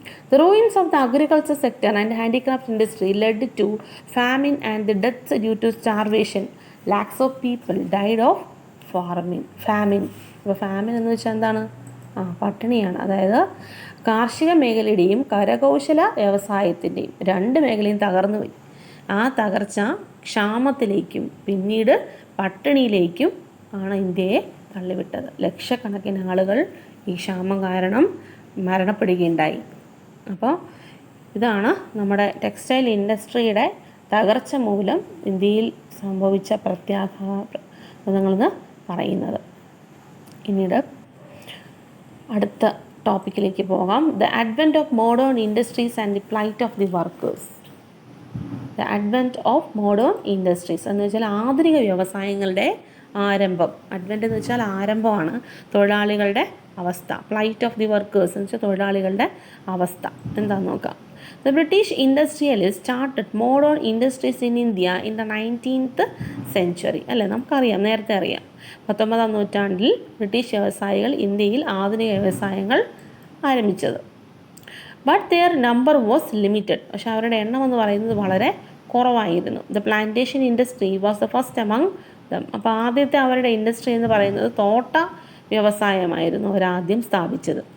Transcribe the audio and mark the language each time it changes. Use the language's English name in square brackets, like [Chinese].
[English] The ruins of the agriculture sector and handicraft industry led to famine and the deaths due to starvation. Lakhs of people died of famine. [Malayalam] അപ്പോൾ famine എന്ന് വെച്ചാൽ എന്താണ്? പട്ടിണിയാണ്. അതായത് കാർഷിക മേഖലയുടെയും കരകൗശല വ്യവസായത്തിൻ്റെയും 2 മേഖലയും തകർന്നു പോയി. ആ തകർച്ച ക്ഷാമത്തിലേക്കും പിന്നീട് പട്ടിണിയിലേക്കും ആണ് ഇന്ത്യയെ തള്ളിവിട്ടത്. ലക്ഷക്കണക്കിന് ആളുകൾ ഈ ക്ഷാമം കാരണം മരണപ്പെടുകയുണ്ടായി. അപ്പോൾ ഇതാണ് നമ്മുടെ ടെക്സ്റ്റൈൽ ഇൻഡസ്ട്രിയുടെ തകർച്ച മൂലം ഇന്ത്യയിൽ സംഭവിച്ച പ്രത്യാഘാതങ്ങളെന്ന് പറയുന്നത്. പിന്നീട് അടുത്ത ടോപ്പിക്കിലേക്ക് പോകാം. [English] The advent of modern industries and the plight of the workers. The advent of modern industries [Malayalam] എന്ന് വെച്ചാൽ ആധുനിക വ്യവസായങ്ങളുടെ ആരംഭം. അഡ്വെൻറ്റ് എന്ന് വെച്ചാൽ ആരംഭമാണ്. തൊഴിലാളികളുടെ അവസ്ഥ. [English] plight of the workers [Malayalam] എന്ന് വെച്ചാൽ തൊഴിലാളികളുടെ അവസ്ഥ എന്താണെന്ന് നോക്കാം. [English] The British industrialists started modern industries in India in the 19th century. [Malayalam] അല്ലേ, നമുക്കറിയാം, നേരത്തെ അറിയാം. 19-ാം നൂറ്റാണ്ടിൽ ബ്രിട്ടീഷ് വ്യവസായികൾ ഇന്ത്യയിൽ ആധുനിക വ്യവസായങ്ങൾ ആരംഭിച്ചത്. [English] But their number was limited. [Malayalam] പക്ഷെ അവരുടെ എണ്ണം എന്ന് പറയുന്നത് വളരെ കുറവായിരുന്നു. [English] The plantation industry was the first among them. [Malayalam] അപ്പോൾ ആദ്യത്തെ അവരുടെ ഇൻഡസ്ട്രി എന്ന് പറയുന്നത് തോട്ട വ്യവസായമായിരുന്നു അവരാദ്യം സ്ഥാപിച്ചത്.